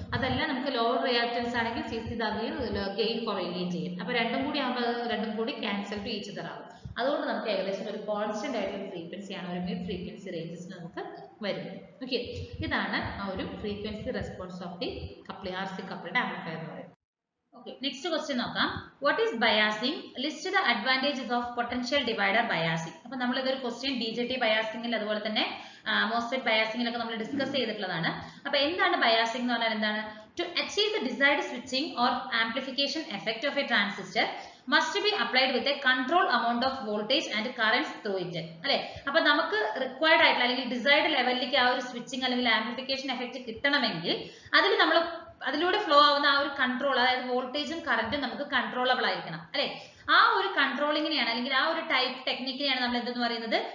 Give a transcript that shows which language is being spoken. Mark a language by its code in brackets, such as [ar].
[ml] അതല്ല നമുക്ക് lower reactance ആണെങ്കിൽ CC ഇതാകുകയും ഗെയിൻ കുറയുകയും ചെയ്യും. അപ്പോൾ രണ്ടും കൂടി ആകുമ്പോൾ രണ്ടും കൂടി [en] cancel to each other [ml] ആകും. അതുകൊണ്ട് നമുക്ക് ഏകദേശം ഒരു കോൺസ്റ്റന്റ് ആയിട്ടുള്ള ഫ്രീക്വൻസിയാണ് ഒരു മിഡ് ഫ്രീക്വൻസി റേഞ്ചസിൽ നമുക്ക് വരുന്നത്. ഓക്കെ, ഇതാണ് ആ ഒരു frequency response of the RC coupled amplifier എന്ന് പറയുന്നത്. [en] Okay, next question [ml] നോക്കാം. [en] What is biasing? List the advantages of potential divider biasing. [ml] അപ്പോൾ നമ്മൾ ഇതൊരു ക്വസ്റ്റ്യൻ BJT ബയാസിംഗിൽ അതുപോലെ തന്നെ MOSFET ബയാസിംഗിലൊക്കെ നമ്മൾ ഡിസ്കസ് ചെയ്തിട്ടുള്ളതാണ്. അപ്പോൾ എന്താണ് ബയാസിംഗ് എന്ന് പറഞ്ഞാൽ എന്താണ്? [en] To achieve the desired switching or amplification effect of a transistor must be applied with a controlled amount of voltage and currents through it. [ml] അല്ലേ, അപ്പോൾ നമുക്ക് റിക്വയർഡ് ആയിട്ടുള്ള അല്ലെങ്കിൽ ഡിസൈർഡ് ലെവലിലേക്ക് ആ ഒരു സ്വിച്ചിങ് അല്ലെങ്കിൽ ആംപ്ലിഫിക്കേഷൻ എഫക്റ്റ് കിട്ടണമെങ്കിൽ അതിലൂടെ ഫ്ലോ ആവുന്ന ആ ഒരു കൺട്രോൾ, അതായത് വോൾട്ടേജും കറന്റും നമുക്ക് കൺട്രോളബിൾ ആയിരിക്കണം അല്ലെ. ആ ഒരു കൺട്രോളിങ്ങിനെയാണ് അല്ലെങ്കിൽ ആ ഒരു ടൈപ്പ് ടെക്നിക്കിനെയാണ് നമ്മൾ എന്തെന്ന് പറയുന്നത്?